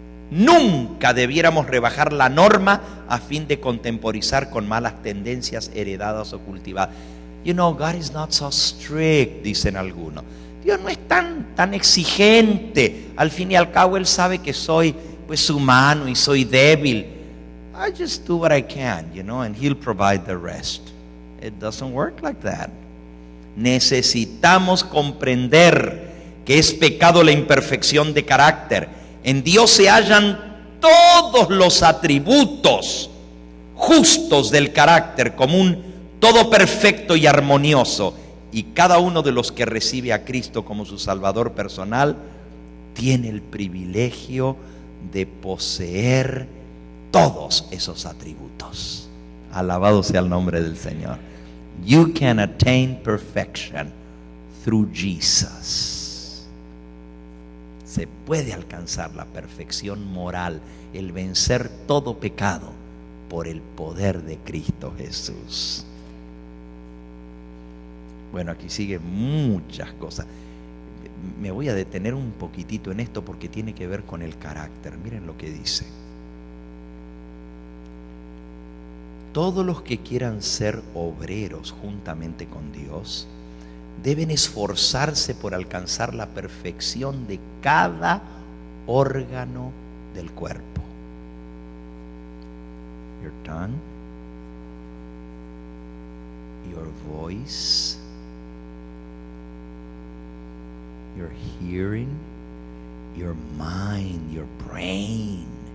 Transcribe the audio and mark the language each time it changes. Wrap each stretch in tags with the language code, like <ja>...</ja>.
<es>Nunca debiéramos rebajar la norma a fin de contemporizar con malas tendencias heredadas o cultivadas.</es> <en>You know, God is not so strict,</en> <es>dicen algunos. Dios no es tan exigente. Al fin y al cabo Él sabe que soy pues humano y soy débil.</es> <en>I just do what I can, you know, and He'll provide the rest. It doesn't work like that.</en> <es>Necesitamos comprender que es pecado la imperfección de carácter. En Dios se hallan todos los atributos justos del carácter como un todo perfecto y armonioso. Y cada uno de los que recibe a Cristo como su Salvador personal tiene el privilegio de poseer todos esos atributos. Alabado sea el nombre del Señor.</es> <en>You can attain perfection through Jesus.</en> <es>Se puede alcanzar la perfección moral, el vencer todo pecado por el poder de Cristo Jesús. Bueno, aquí siguen muchas cosas. Me voy a detener un poquitito en esto porque tiene que ver con el carácter. Miren lo que dice. Todos los que quieran ser obreros juntamente con Dios deben esforzarse por alcanzar la perfección de cada órgano del cuerpo.</es> <en>Your tongue, your voice, your hearing, your mind, your brain.</en>